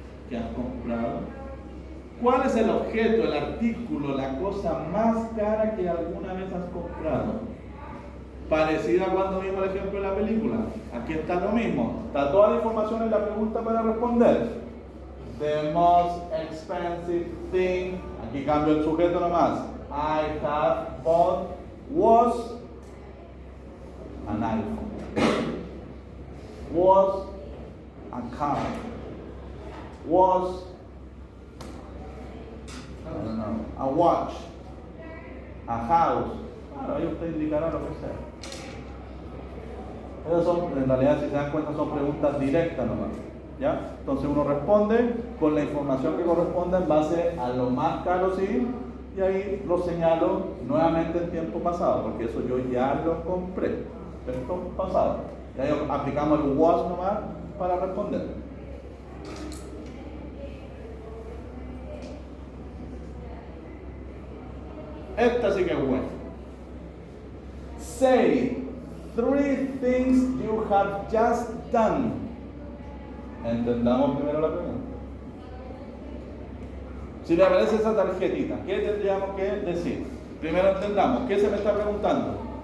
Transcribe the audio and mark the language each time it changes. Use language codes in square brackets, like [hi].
[es] ¿Qué has comprado? ¿Cuál es el objeto, el artículo, la cosa más cara que alguna vez has comprado? Parecida a cuando vimos el ejemplo de la película. Aquí está lo mismo. Está toda la información en la pregunta para responder. [en] The most expensive thing. [es] Aquí cambio el sujeto nomás. [en] I have bought was an iPhone. Was a car. Was, I don't know, a watch. A house. [es] Claro, ahí usted indicará lo que sea. Esas son, en realidad, si se dan cuenta, son preguntas directas nomás. ¿Ya? Entonces uno responde con la información que corresponde en base a lo más caro, sí, y ahí lo señalo nuevamente en tiempo pasado, porque eso yo ya lo compré. Esto pasado. Y ahí aplicamos el was nomás para responder. Esta sí que es buena. [en] Say 3 things you have just done. [es] Entendamos primero la pregunta. Si le aparece esa tarjetita, ¿qué tendríamos que decir? Primero entendamos, ¿qué se me está preguntando?